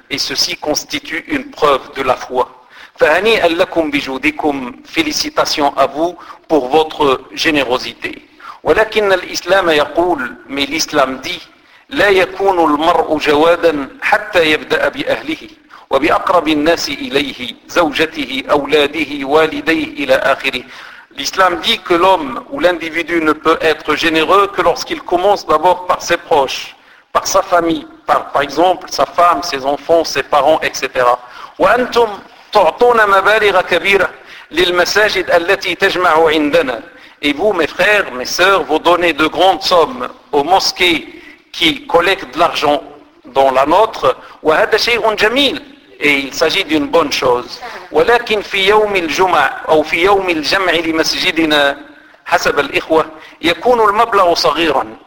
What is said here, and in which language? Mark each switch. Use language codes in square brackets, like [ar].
[fr] Et ceci constitue une preuve de la foi. [ar] فَهَنِيَ لَكُمْ بِجُودِكُمْ. [fr] Félicitations à vous pour votre générosité. [ar] وَلَكِنَّ الْإِسْلَامَ يَقُولُ. [fr] Mais l'islam dit, [ar] لا يكون المرء جوادا حتى يبدأ بأهله وبأقرب الناس إليه زوجته أولاده والديه إلى آخره. [fr] L'islam dit que l'homme ou l'individu ne peut être généreux que lorsqu'il commence d'abord par ses proches, par sa famille, par exemple sa femme, ses enfants, ses parents, etc. [ar] وأنتم تعطون مبالغ كبيرة للمساجد التي تجمع عندنا. [fr] Et vous, mes frères, mes sœurs, vous donnez de grandes sommes aux mosquées qui collecte de l'argent dans la nôtre, [ar] وَهَذَا شَيْءٌ جَمِيلٌ. [fr] Et il s'agit d'une bonne chose. [ar] وَلَكِنْ فِي يَوْمِ الْجُمَعِ أو فِي يَوْمِ الْجَمْعِ لِمَسْجِدِنَا حَسَبَ الْإِخْوَةِ يَكُونُ الْمَبْلَغُ صَغِيرًا.